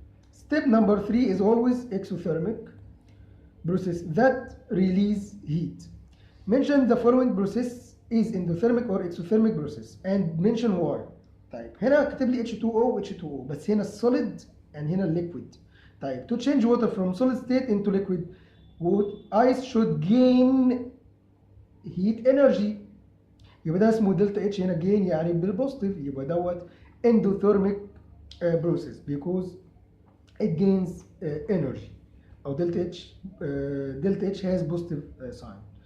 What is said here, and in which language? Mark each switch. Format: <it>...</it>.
<en>Step number 3 is always exothermic process that release heat. Mention the following process is endothermic or exothermic process and mention why.</en> <ar>طيب هنا كاتب لي H2O و H2O بس هنا السوليد and هنا الليكويد.</ar> <en>طيب to change water from solid state into liquid ice should gain heat energy،</en> <ar>يبقى ده اسمه دلتا اتش هنا</ar> <en>gain</en> <ar>يعني بالبوزيتيف، يبقى دوت</ar> <en>endothermic process because it gains energy</en> <ar>او دلتا اتش</ar> <en>has positive sign.</en>